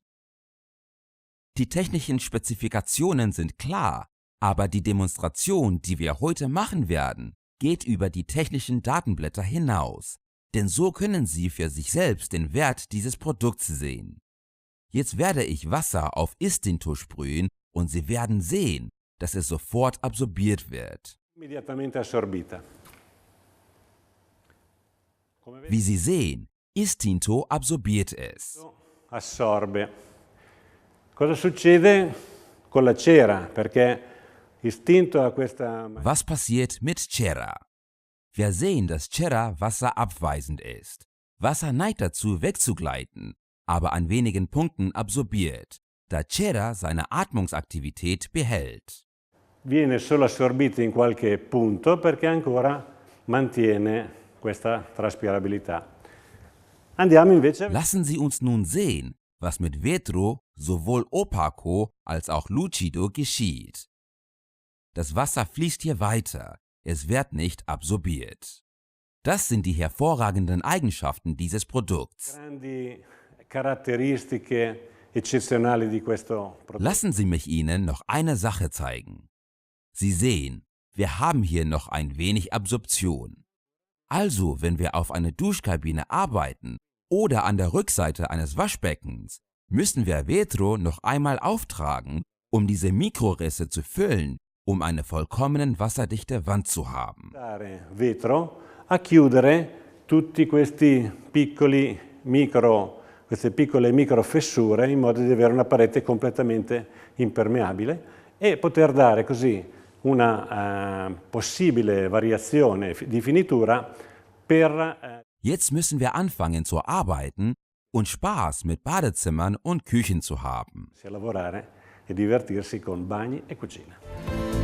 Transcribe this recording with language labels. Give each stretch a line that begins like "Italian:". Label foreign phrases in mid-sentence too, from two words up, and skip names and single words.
German: Die technischen Spezifikationen sind klar, aber die Demonstration, die wir heute machen werden, geht über die technischen Datenblätter hinaus, denn so können Sie für sich selbst den Wert dieses Produkts sehen. Jetzt werde ich Wasser auf Istinto sprühen und Sie werden sehen, dass es sofort absorbiert wird.
Italian: Immediatamente assorbita.
German: Wie Sie sehen, Istinto absorbiert es.
Italian: Assorbe. Cosa succede con la cera? Perché Istinto ha questa...
German: Was passiert mit Cera? Wir sehen, dass Cera wasserabweisend ist. Wasser neigt dazu, wegzugleiten, aber an wenigen Punkten absorbiert, da Cera seine Atmungsaktivität behält.
Italian: Viene solo assorbita in qualche punto perché ancora mantiene questa traspirabilità. Andiamo invece...
German: Lassen Sie uns nun sehen, was mit Vetro, sowohl Opaco als auch Lucido geschieht. Das Wasser fließt hier weiter, es wird nicht absorbiert. Das sind die hervorragenden Eigenschaften dieses Produkts.
Italian: Grandi caratteristiche eccezionali di questo prodotto.
German: Lassen Sie mich Ihnen noch eine Sache zeigen. Sie sehen, wir haben hier noch ein wenig Absorption. Also, wenn wir auf eine Duschkabine arbeiten oder an der Rückseite eines Waschbeckens, müssen wir Vetro noch einmal auftragen, um diese Mikrorisse zu füllen, um eine vollkommen wasserdichte Wand zu haben.
Italian: Vetro a chiudere tutti questi piccoli queste piccole micro fessure in modo di avere una parete completamente impermeabile e poter dare così una possibile variazione di finitura per...
German: Jetzt müssen wir anfangen zu arbeiten und Spaß mit Badezimmern und Küchen zu haben.
Italian: lavorare e divertirsi con bagni e cucina.